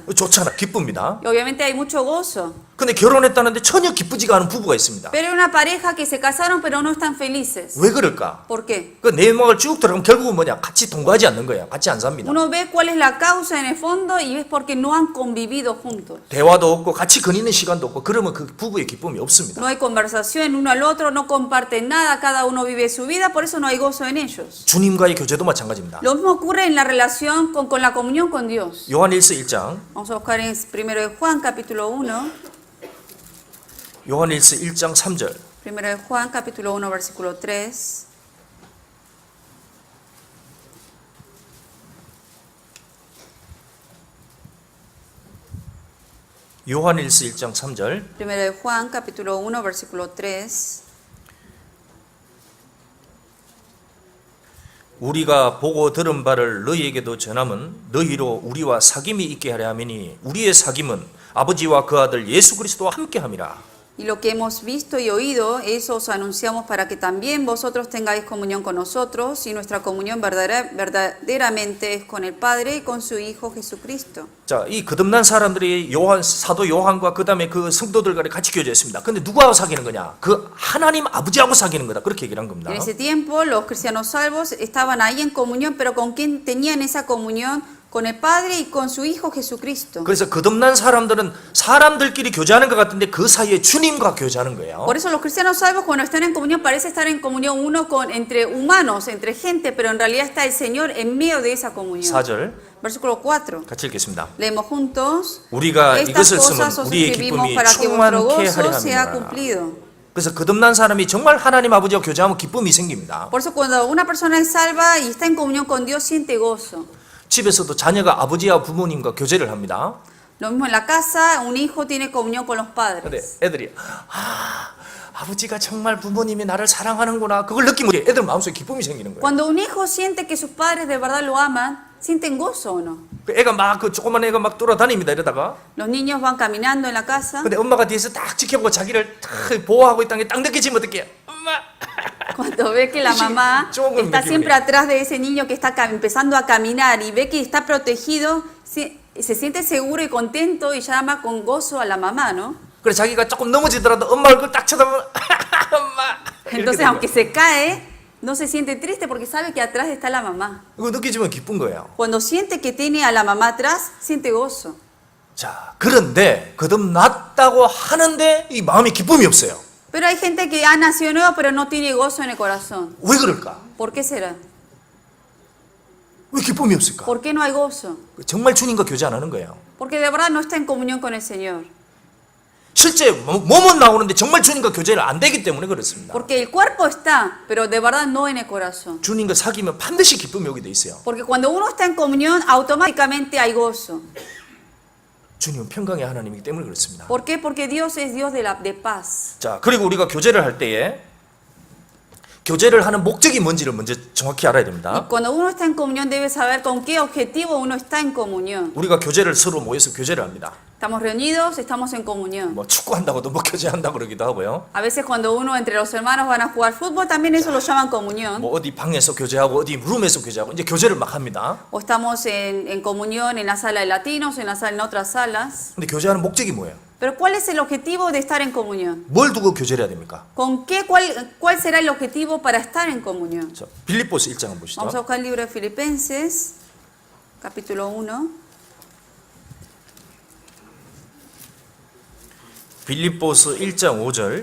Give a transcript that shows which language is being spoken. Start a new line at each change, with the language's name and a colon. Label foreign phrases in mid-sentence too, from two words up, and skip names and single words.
Korean: 좋잖아, 기쁩니다.
Spanish: Y obviamente hay mucho gozo.
Korean: 근데 결혼했다는데 전혀 기쁘지가 않은 부부가 있습니다.
Spanish: Pero hay una pareja que se casaron pero no están felices.
Korean: 왜 그럴까?
Spanish: ¿Por qué?
Korean: 그 내막을 쭉 들어가면 결국은 뭐냐? 같이 동거하지 않는 거예요. 같이 안 삽니다.
Spanish: Uno ve cuál es la causa en el fondo y es porque no han convivido juntos.
Korean: 대화도 없고 같이 거니는 시간도 없고 그러면 그 부부의 기쁨이 없습니다.
Spanish: No hay conversación uno al otro, no comparten nada, cada uno vive su vida, por eso no hay gozo en ellos.
Korean: 주님과의 교제도 마찬가지입니다.
Spanish: Lo mismo ocurre en la relación con la comunión con Dios.
Korean: 요한일서 1장
Spanish: Vamos a buscar en 1 de Juan capítulo 1.
Korean: 요한일서 1장 3절
Spanish: 1 de Juan capítulo 1 versículo 3.
Korean: 요한일서 1장 3절
Spanish: 1 de Juan capítulo 1 versículo 3.
Korean: 우리가 보고 들은 바를 너희에게도 전함은 너희로 우리와 사귐이 있게 하려 함이니 우리의 사귐은 아버지와 그 아들 예수 그리스도와 함께 함이라.
Spanish: Y lo que hemos visto y oído, eso os anunciamos para que también vosotros tengáis comunión con nosotros, y nuestra comunión verdaderamente es con el Padre y con su Hijo Jesucristo.
Korean: 자, 이 거듭난 사람들이 사도 요한과 그다음에 그 성도들과 같이 교제했습니다. 근데 누구하고 사귀는 거냐? 그 하나님 아버지하고 사귀는 거다. 그렇게 얘기를 한 겁니다.
Spanish: En ese tiempo los cristianos salvos estaban ahí en comunión, pero ¿con quién tenían esa comunión? Con el Padre y con su Hijo Jesucristo.
Korean: 그래서 거듭난 사람들은 사람들끼리 교제하는 것 같은데 그 사이에 주님과 교제하는 거예요.
Spanish: Por eso los cristianos salvos cuando están en comunión parece estar en comunión uno entre humanos, entre gente, pero en realidad está el Señor en medio de esa comunión.
Korean: 4절
Spanish: Versículo 4.
Korean: 같이 읽겠습니다.
Spanish: Leemos juntos.
Korean: 우리가
Spanish: Estas
Korean: 이것을 쓰면
Spanish: cosas os
Korean: 우리의
Spanish: escribimos
Korean: 기쁨이
Spanish: para que vuestro
Korean: 충만케 하려
Spanish: gozo sea
Korean: 함이라.
Spanish: cumplido.
Korean: 그래서 거듭난 사람이 정말 하나님 아버지와 교제하면 기쁨이 생깁니다.
Spanish: Por eso cuando una persona es salva y está en comunión con Dios siente gozo.
Korean: 집에서도 자녀가 아버지와 부모님과 교제를 합니다.
Spanish: Lo mismo en la casa, un hijo tiene comunión con los
Korean: 근데
Spanish: padres.
Korean: 애들이 아버지가 정말 부모님이 나를 사랑하는구나 그걸 느끼면 애들 마음속에 기쁨이 생기는 거예요.
Spanish: Cuando un hijo siente que sus padres de verdad lo aman, ¿sienten gozo o no?
Korean: 애가 막 그 조그만 애가 막 돌아다닙니다 이러다가
Spanish: Los niños van caminando en la casa.
Korean: 근데 엄마가 뒤에서 딱 지켜보고 자기를 딱 보호하고 있다는 게 딱 느껴지면 어떡해? 엄마
Spanish: Cuando ve que la mamá
Korean: 조금
Spanish: está
Korean: 느끼고
Spanish: siempre atrás de ese niño que está empezando a caminar y ve que está protegido, se siente seguro y contento y llama con gozo a la mamá, ¿no?
Korean: 그래 자기가 조금 넘어지더라도 엄마 얼굴 딱 쳐다보면 엄마 이렇게
Spanish: Entonces,
Korean: 되는
Spanish: aunque se cae, no se siente triste porque sabe que atrás está la mamá.
Korean: 거예요. 그거 느끼지면 기쁜 거예요.
Spanish: Cuando siente que tiene a la mamá atrás, siente gozo.
Korean: 자 그런데 거듭났다고 하는데 이 마음에 기쁨이 없어요.
Spanish: Pero hay gente que ha nacido nuevo pero no tiene gozo en el corazón.
Korean: 왜 그럴까?
Spanish: ¿Por qué será?
Korean: 왜 기쁨이 없을까?
Spanish: ¿Por qué no hay gozo?
Korean: 정말 주님과 교제 안 하는 거예요.
Spanish: Porque de verdad no está en comunión con el Señor.
Korean: 실제 몸은 나오는데 정말 주님과 교제를 안 되기 때문에 그렇습니다.
Spanish: Porque el cuerpo está, pero de verdad no en el corazón.
Korean: 주님과 사귀면 반드시 기쁨이 오게 돼 있어요.
Spanish: Porque cuando uno está en comunión, automáticamente hay gozo.
Korean: 주님은 평강의 하나님이기 때문에 그렇습니다.
Spanish: ¿Por qué? Porque Dios es Dios de paz.
Korean: 자, 그리고 우리가 교제를 할 때에 교제를 하는 목적이 뭔지를 먼저 정확히 알아야
Spanish: Y
Korean: 됩니다.
Spanish: cuando uno está en comunión debe saber con qué objetivo uno está en comunión.
Korean: 우리가 교제를 서로 모여서 교제를 합니다.
Spanish: Estamos reunidos, estamos en comunión.
Korean: 뭐 축구한다고도 뭐 교제한다고 그러기도 하고요.
Spanish: A veces cuando uno entre los hermanos van a jugar fútbol, también eso lo llaman comunión.
Korean: 뭐 어디 방에서 교제하고 어디 룸에서 교제하고 이제 교제를 막 합니다.
Spanish: O estamos en comunión en la sala de latinos, en otras salas.
Korean: 근데 교제하는 목적이 뭐예요?
Spanish: Pero ¿cuál es el objetivo de estar en comunión?
Korean: 뭘 두고 교제를 해야 됩니까?
Spanish: ¿Cuál será el objetivo para estar en comunión?
Korean: 자, 빌립보스 1장 한번 보시죠.
Spanish: Vamos a buscar el libro de Filipenses, capítulo 1.
Korean: 빌립보스 1장 5절